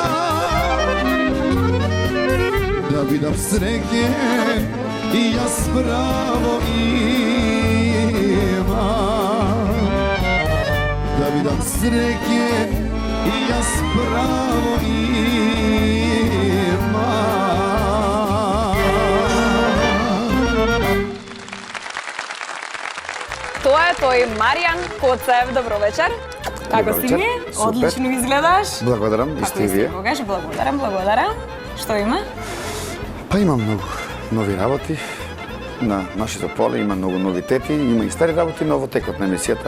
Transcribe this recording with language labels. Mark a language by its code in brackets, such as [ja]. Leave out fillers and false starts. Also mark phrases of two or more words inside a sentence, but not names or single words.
[sr] Da vidim sreće i ja spravo imam. Da vidim sreće i ja spravo imam. [mk] Тоа е тој Маријан Коцев, добро вечер. Како Добро си вечер. ми? Супер. Одлично изгледаш. Благодарам, и Како сте и и вие. секогаш, благодарам. Што има? Па има многу нови работи на нашето поле, има многу новитети, има и стари работи, но во текот на емисијата